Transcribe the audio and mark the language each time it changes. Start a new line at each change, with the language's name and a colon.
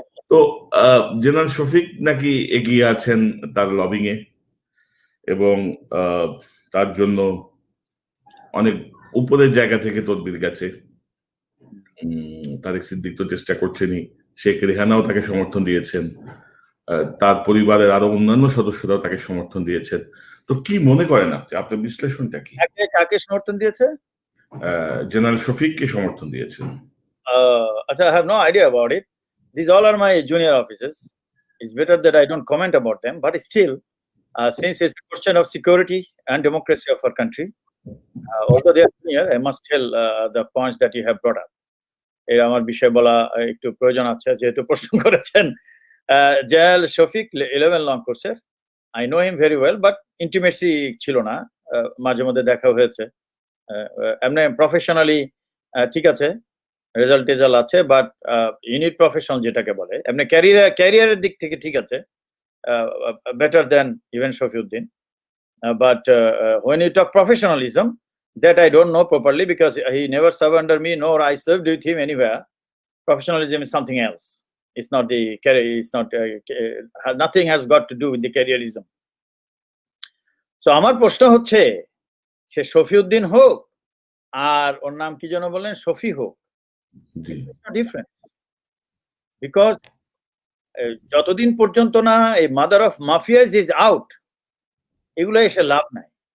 Bangla: তো জেনারেল শফিক নাকি এগিয়ে আছেন তার লবিং এ, এবং তার জন্য অনেক উপরের জায়গা থেকে তদবির গেছে। তারিক সিদ্দিক তো চেষ্টা করছেনই, শেখ রেহানাও তাকে সমর্থন দিয়েছেন, তার পরিবারের আরো অন্যান্য সদস্যরাও তাকে সমর্থন দিয়েছেন। তো কি মনে করেন আপনি, আপনার বিশ্লেষণটা কি? কাকে সমর্থন দিয়েছে? জেনারেল শফিককে সমর্থন দিয়েছেন।
English: আচ্ছা, I have no idea about it. These all are my junior officers. It's better that I don't comment about them, but still, since it's a question of security and democracy of our country, although they are junior, I must tell the points that you have brought up.
Bangla: এই আমার বিষয় বলা একটু প্রয়োজন আছে, যেহেতু প্রশ্ন করেছেন। জেনারেল শফিক 11 লং কোর্সের,
English: I know him very well, but intimacy
Bangla: ছিল না, মাঝে মধ্যে দেখা হয়েছে। এমনি প্রফেশনালি ঠিক আছে, রেজাল্ট আছে, বাট ইউনিট প্রফেশনাল যেটাকে বলে, এমনি ক্যারিয়ারের দিক থেকে ঠিক আছে,
English: better than even
Bangla: Shafiuddin.
English: But when you talk professionalism, that I don't know properly, because he never served under me, nor I served with him anywhere. professionalism is something else. It's not the career. It's not nothing has got to do with the careerism.
Bangla: So আমার প্রশ্ন হচ্ছে সে শফিউদ্দিন হোক আর ওর নাম কি যেন বলেন শফি হোক, জি
English: difference because
Bangla: যতদিন পর্যন্ত না এই
English: mother of mafias is out,
Bangla: এগুলো এসে লাভ নাই।